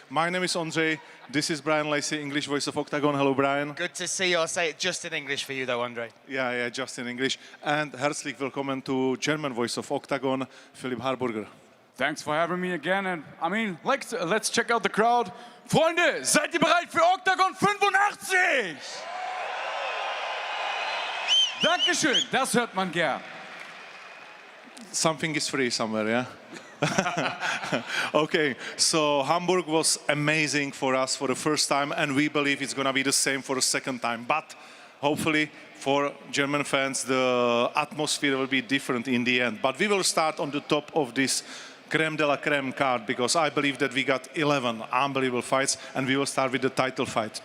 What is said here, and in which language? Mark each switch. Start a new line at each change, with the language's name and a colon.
English: My name is Ondřej, this is Brian Lacey, English voice of Octagon. Hello, Brian. Good to see you. I'll say it just in English for you though, Ondřej. Yeah, just in English. And
German: herzlich willkommen
English: to German voice of Octagon, Philipp Harburger. Thanks for having me again, and I mean, let's check out the crowd.
German: Freunde, seid ihr bereit für Octagon 85? Dankeschön, das hört man gern.
English: Something is free somewhere, yeah? Okay, so Hamburg was amazing for us for the first time, and we believe it's gonna be the same for the second time. But hopefully for German fans, the atmosphere will be different in the end. But we will start on the top of this creme de la creme card, because I believe that we got 11 unbelievable fights, and we will start with the title fight.